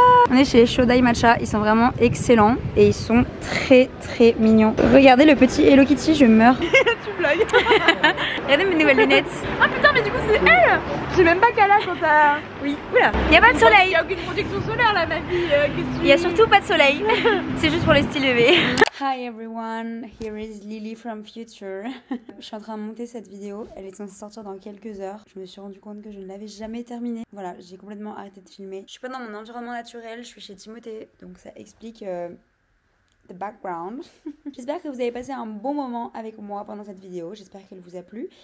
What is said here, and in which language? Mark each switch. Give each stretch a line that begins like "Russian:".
French: On est chez les Shodai Matcha, ils sont vraiment excellents et ils sont très très mignons. Regardez le petit Hello Kitty, je meurs. Tu blagues. Regardez mes nouvelles lunettes. Ah putain mais du coup c'est elle. J'ai même pas qu'à là quand t'as... Oui, oula, y a pas de soleil. Y a aucune protection solaire là ma vie. Il y a surtout pas de soleil. C'est juste pour le style levé.
English: Hi everyone, here is Lily from Future.
French: Je suis en train de monter cette vidéo, elle est censée sortir dans quelques heures. Je me suis rendu compte que je ne l'avais jamais terminée. Voilà, j'ai complètement arrêté de filmer. Je suis pas dans mon environnement naturel, je suis chez Timothée, donc ça explique
English: the background.
French: J'espère que vous avez passé un bon moment avec moi pendant cette vidéo, j'espère qu'elle vous a plu.